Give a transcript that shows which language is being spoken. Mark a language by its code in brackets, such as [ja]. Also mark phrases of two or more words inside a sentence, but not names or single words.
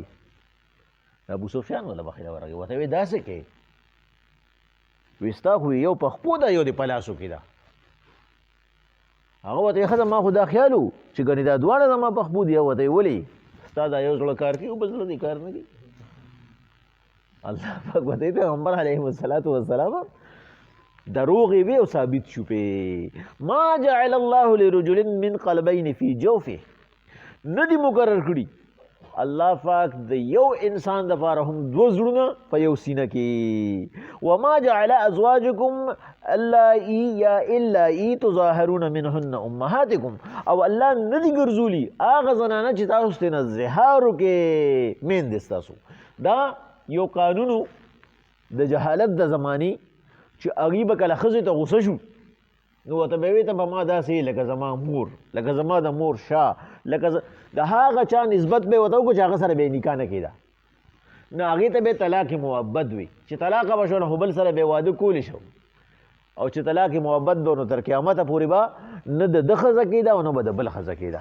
[ps] ابو سفیان وله بخیله ورغی ورته وی دا څه کوې وی ستا خو یو په خپو ده یو دې په لاسو کې ده. هغه ورته ښه ما خو دا خیال و چې ګنې دا دواړه زما په خپو دي. ورته یې ولې ستا دا یو زړه کار کوي او بل زړه دې کار نه کوي. الله پاک ورته پیغمبر [ar] علیه السلام [ps] دروغې وې او ثابت شو پې. [ar] ما جعل الله لرجل من قلبین فی جوفه. [ps] نه دي مقرر کړي الله پاک د یو انسان دپاره هم دوه زړونه په یو سینه کې. [ar] وما جعل ازواجکم اللائي یا اللائي تظاهرون منهن امهاتکم. [ps] او الله نه دي ګرځولي هغه زنانه چې تاسو ترېنه زهار وکړې میندې ستاسو. دا یو قانون د جهالت د زمانې چې هغې به کله ښځې ته غوسه شو نو ورته به ویې ته به ما داسې لکه زما مور لکه زما د مور شاه لکه د هغه چا نسبت به یې ورته وکړو چې هغه سره به یې نکاح نه کېده نو هغې ته به یې طلاق محبت وي چې طلاقه به شو نو خو بل سره به یې واده کولی شو او چې طلاق محبت به نو تر قیامته پورې به نه د ده ښځه کېده او نه به د بل ښځه کېده.